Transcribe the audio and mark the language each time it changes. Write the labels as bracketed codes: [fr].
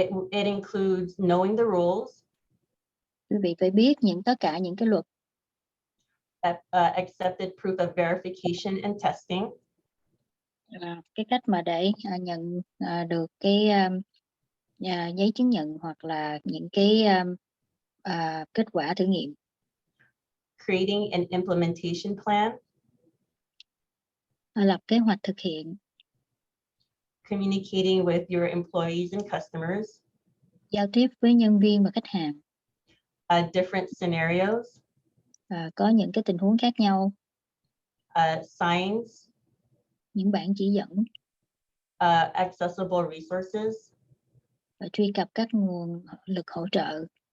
[en] It includes knowing the rules. [vi] Quý vị phải biết tất cả những cái luật. [en] Accepted proof of verification and testing. [vi] Cái cách mà để nhận được cái giấy chứng nhận hoặc là những cái kết quả thử nghiệm. [en] Creating an implementation plan, [vi] Lập kế hoạch thực hiện. [en] communicating with your employees and customers, [vi] Giao tiếp với nhân viên và khách hàng. [en] different scenarios, [vi] Có những cái tình huống khác nhau. [en] signs, [vi] Những bản chỉ dẫn. [en] accessible resources, [vi] Và truy cập các nguồn lực hỗ trợ.